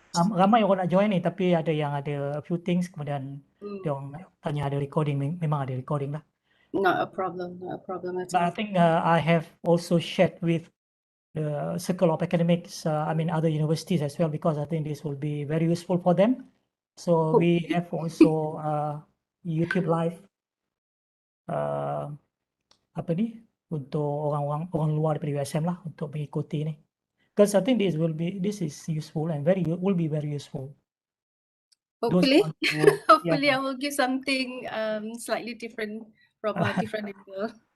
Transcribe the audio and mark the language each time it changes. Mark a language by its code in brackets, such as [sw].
[ms] Ramai orang nak join ni, tapi ada yang ada [en] a few things, [ms] kemudian dia orang tanya ada recording, memang ada recording lah. [en] Not a problem. Not a problem at But I all. think I have also shared with the Circle of Academics, other universities as well, because I think this will be very useful for them. So we have also YouTube live, [ms] apa ni, untuk orang luar daripada USM lah, untuk mengikuti ni. [en] Because I think this is useful and will be very useful. Hopefully, hopefully yeah. I will give something slightly different from a different angle.